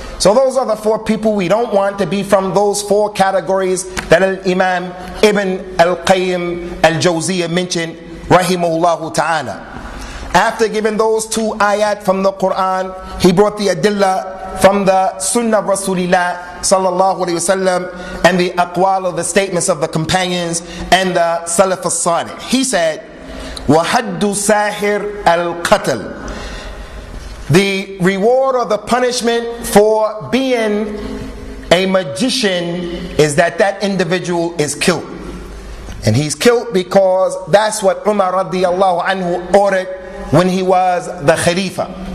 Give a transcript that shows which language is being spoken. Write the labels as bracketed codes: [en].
[en] So those are the four people. We don't want to be from those four categories that Imam Ibn al-Qayyim al-Jawziyah mentioned, rahimahullah ta'ala. After giving those two ayat from the Quran, he brought the adillah from the Sunnah of Rasulullah sallallahu alayhi wasallam and the aqwal of the statements of the companions and the Salaf as-Salih. He said, [ar] وَحَدُّ سَاحِرْ الْقَتْلِ. [en] The reward or the punishment for being a magician is that individual is killed. And he's killed because that's what Umar radiallahu anhu ordered when he was the Khalifa.